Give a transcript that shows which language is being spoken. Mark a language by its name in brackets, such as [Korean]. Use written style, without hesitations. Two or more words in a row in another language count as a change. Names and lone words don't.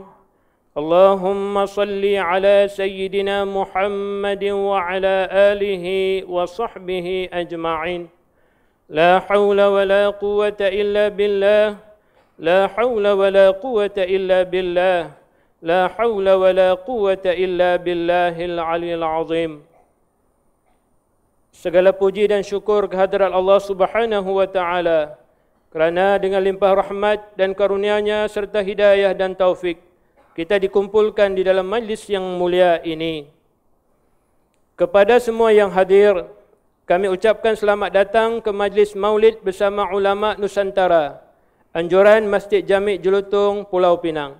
[Arabic] اللهم صل على سيدنا محمد وعلى آله وصحبه أجمعين. لا حول ولا قوة إلا بالله. لا حول ولا قوة إلا بالله. لا حول ولا قوة إلا بالله العلي العظيم. [Malay] Segala puji dan syukur kehadirat Allah [Arabic] سبحانه وتعالى [Malay] kerana dengan limpah rahmat dan karunia-Nya serta hidayah dan taufik kita dikumpulkan di dalam majlis yang mulia ini. Kepada semua yang hadir, kami ucapkan selamat datang ke majlis Maulid bersama ulama Nusantara, anjuran Masjid Jami' Jelutung, Pulau Pinang.